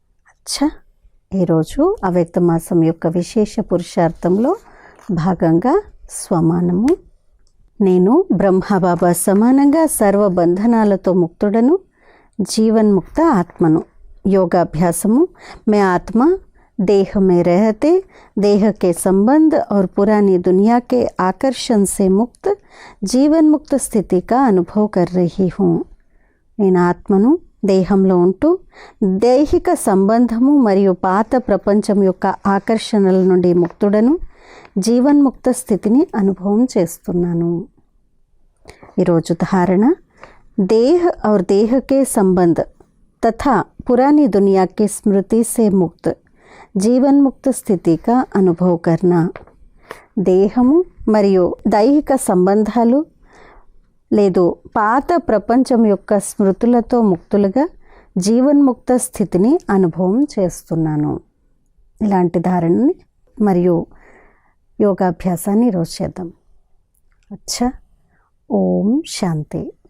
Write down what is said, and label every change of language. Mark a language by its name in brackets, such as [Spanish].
[Telugu] అచ్చా, ఈరోజు అవ్యక్త మాసం యొక్క విశేష పురుషార్థంలో భాగంగా స్వమానము. నేను బ్రహ్మబాబా సమానంగా సర్వబంధనాలతో ముక్తుడను, జీవన్ముక్త ఆత్మను. [Hindi] योगाभ्यासमु मैं आत्मा देह में रहते देह के संबंध और पुरानी दुनिया के आकर्षण से मुक्त जीवन मुक्त स्थिति का अनुभव कर रही हूँ. [Telugu] నేను ఆత్మను దేహంలో ఉంటూ దైహిక సంబంధము మరియు పాత ప్రపంచం యొక్క ఆకర్షణల నుండి ముక్తుడను, జీవన్ముక్త స్థితిని అనుభవం చేస్తున్నాను. ఈరోజు ధారణ: [Hindi] देह और देह के संबंध तथा पुरानी दुनिया की स्मृति से मुक्त जीवन मुक्त स्थिति का अनुभव करना. [Telugu] దేహము మరియు దైహిక సంబంధాలు లేదు పాత ప్రపంచం యొక్క స్మృతులతో ముక్తులుగా జీవన్ముక్త స్థితిని అనుభవం చేస్తున్నాను. ఇలాంటి ధారణని మరియు యోగాభ్యాసాన్ని ఈరోజు చేద్దాం. అచ్చా, ఓం శాంతి.